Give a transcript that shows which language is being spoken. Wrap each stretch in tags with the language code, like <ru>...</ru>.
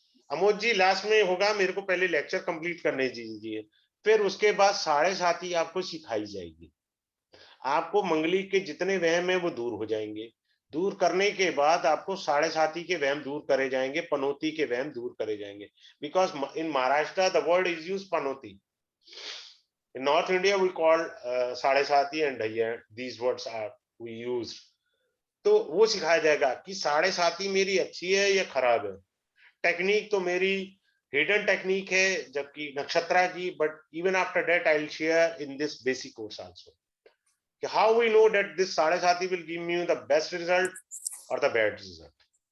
<hi>अमोद जी last में होगा, मेरे को पहले लेक्चर कंप्लीट करने दीजिए, फिर उसके बाद 7.5 आपको सिखाई जाएगी। आपको मंगलिक के जितने वहम है वो दूर हो जाएंगे। दूर करने के बाद आपको 7.5 के वहम दूर करे जाएंगे, पनौती के वहम दूर करे जाएंगे।</hi> <en>Because in Maharashtra the word is use panauti, in North India we call 7.5 and dhaiya, these words are we use।</en> <hi>तो वो सिखाया जाएगा कि 7.5 मेरी अच्छी है या खराब है। टेक्निक तो मेरी हिडन टेक्निक है, जबकि नक्षत्रा की,</hi> <en>But even after that I will share in this basic course also कि how we know that this 7.5 will give me the best result और the bad result.</en>